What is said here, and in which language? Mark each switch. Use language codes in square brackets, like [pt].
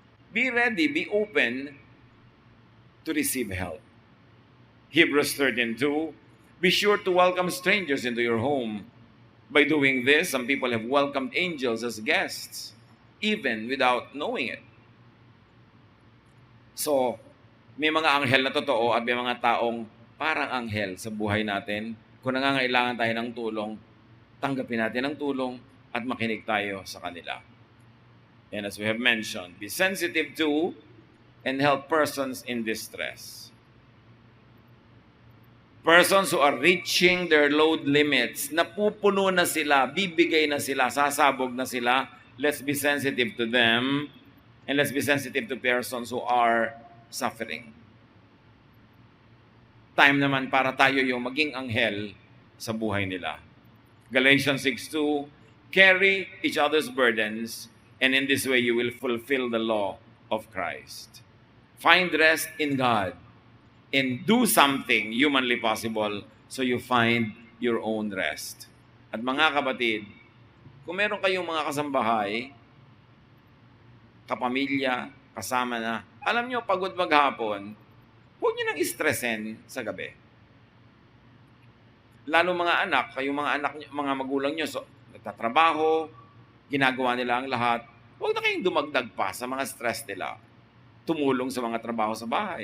[en] Be ready, be open to receive help. Hebrews 13:2, be sure to welcome strangers into your home. By doing this, some people have welcomed angels as guests, even without knowing it. [tl] So, may mga anghel na totoo at may mga taong parang anghel sa buhay natin. Kung nangangailangan tayo ng tulong, tanggapin natin ang tulong at makinig tayo sa kanila. [en] And as we have mentioned, be sensitive to and help persons in distress. Persons who are reaching their load limits, [tl] napupuno na sila, bibigay na sila, [en] sasabog na sila, let's be sensitive to them and let's be sensitive to persons who are suffering. [tl] Time naman para tayo yung maging anghel sa buhay nila. [en] Galatians 6:2, carry each other's burdens, and in this way you will fulfill the law of Christ. Find rest in God and do something humanly possible so you find your own rest. [tl] At mga kapatid, kung meron kayong mga kasambahay, kapamilya, kasama na, alam nyo, pagod maghapon, huwag nyo nang stressin sa gabi. Lalo mga anak, kayong mga anak, mga magulang nyo, so, nagtatrabaho, ginagawa nila ang lahat, huwag na kayong dumagdag pa sa mga stress nila. Tumulong sa mga trabaho sa bahay.